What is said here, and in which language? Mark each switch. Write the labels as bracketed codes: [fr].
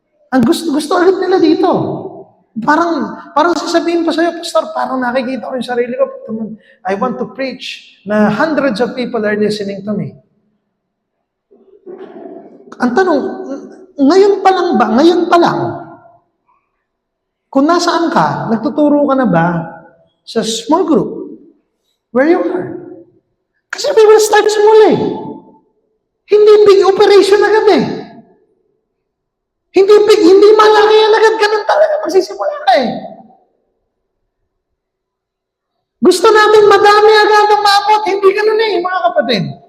[tl] Ang gusto agad nila dito. Parang sasabihin pa sa'yo, Pastor, parang nakikita ko yung sarili ko. [en] I want to preach na hundreds of people are listening to me. [tl] Ang tanong, ngayon pa lang, kung nasaan ka, nagtuturo ka na ba sa small group, [en] where you are? [tl] Kasi [en] we will start small [tl] Hindi big operation agad Hindi malaki yan agad, ganun talaga magsisimula ka Gusto natin madami agad ang maabot, hindi ganun mga kapatid.